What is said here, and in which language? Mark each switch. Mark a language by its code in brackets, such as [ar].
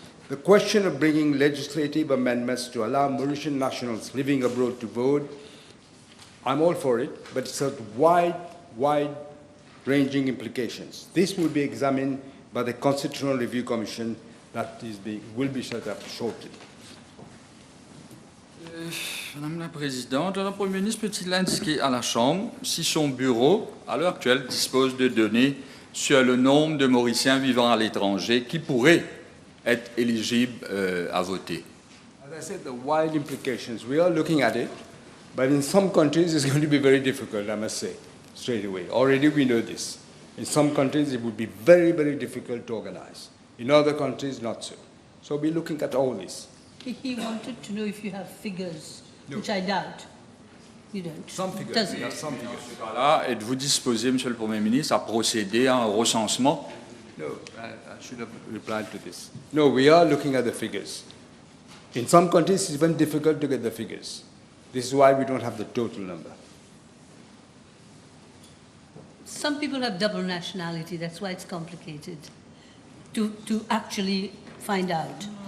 [en] The question of bringing legislative amendments to allow Mauritian nationals living abroad to vote, I'm all for it, but it's a wide-ranging implications. This will be examined by the Constitutional Review Commission that will be set up shortly. [fr] Madame la Présidente, le Premier ministre peut-il indiquer à la Chambre si son bureau, à l'heure actuelle, dispose de données sur le nombre de Mauriciens vivant à l'étranger qui pourraient être éligibles à voter? [en] As I said, the wide implications, we are looking at it, but in some countries it's going to be very difficult, I must say, straight away. Already we know this. In some countries it would be very, very difficult to organize. In other countries, not so. So we're looking at all this. He wanted to know if you have figures, No. which I doubt. You don't. Some figures, Does we it? have some figures. [fr] Dans ce cas-là, êtes-vous disposé, Monsieur le Premier ministre, à procéder à un recensement? [en] No, I should have replied to this. No, we are looking at the figures. In some countries, it's even difficult to get the figures. This is why we don't have the total number. Some people have double nationality, that's why it's complicated to actually find out.